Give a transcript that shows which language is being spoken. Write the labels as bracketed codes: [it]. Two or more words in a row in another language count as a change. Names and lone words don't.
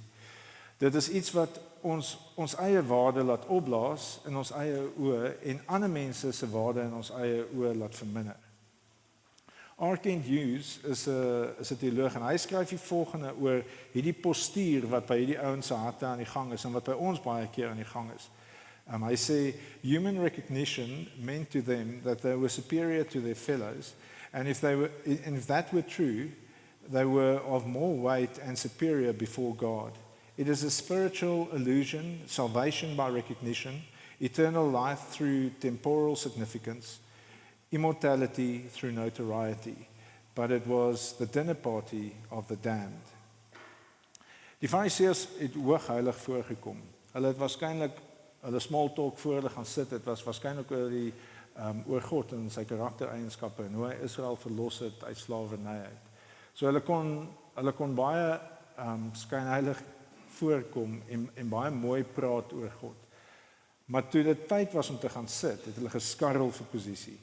[af] Dit is iets wat ons eie waarde laat opblaas in ons eie oë en ander mense se waarde in ons eie oë laat verminder. R. Kent Hughes is 'n teoloog en hy skryf die volgende oor hierdie postuur wat by hierdie ouens se harte aan die gang is en wat by ons baie keer aan die gang is. Hy sê, [en] human recognition meant to them that they were superior to their fellows, and if that were true, they were of more weight and superior before God. It is a spiritual illusion, salvation by recognition, eternal life through temporal significance, immortality through notoriety. but it was the dinner party of the damned. [af] Die Fariseërs het hoogheilig voorgekom. Hulle het waarskynlik hulle [en] small talk [af] voor hulle gaan sit. Dit was waarskynlik oor God en sy karaktereienskappe en hoe hy Israel verlos het uit slawerny uit. So hulle kon baie skynheilig voorkom en baie mooi praat oor God. Maar toe dit tyd was om te gaan sit, het hulle geskarrel vir posisie.